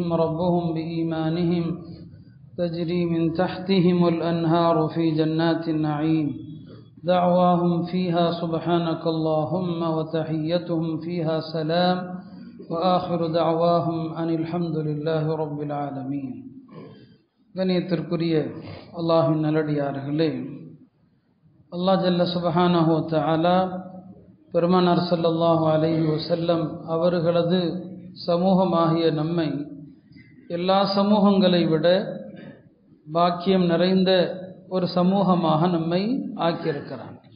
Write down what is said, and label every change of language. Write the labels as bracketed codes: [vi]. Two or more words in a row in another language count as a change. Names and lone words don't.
[ar] ربهم بإيمانهم تجري من تحتهم الأنهار في جنات النعيم دعواهم فيها سبحانك اللهم وتحيتهم فيها سلام وآخر دعواهم أن الحمد لله رب العالمين [ta] கண்ணியத்திற்குரிய அல்லாஹ்வின் நல்லடியார்களே, அல்லாஹ் [ar] جل سبحانه وتعالى [ta] பெருமானார் [ar] صلى الله عليه وسلم [ta] அவர்களது சமூகமாகிய நம்மை எல்லா சமூகங்களை விட பாக்கியம் நிறைந்த ஒரு சமூகமாக நம்மை ஆக்கியிருக்கிறான்.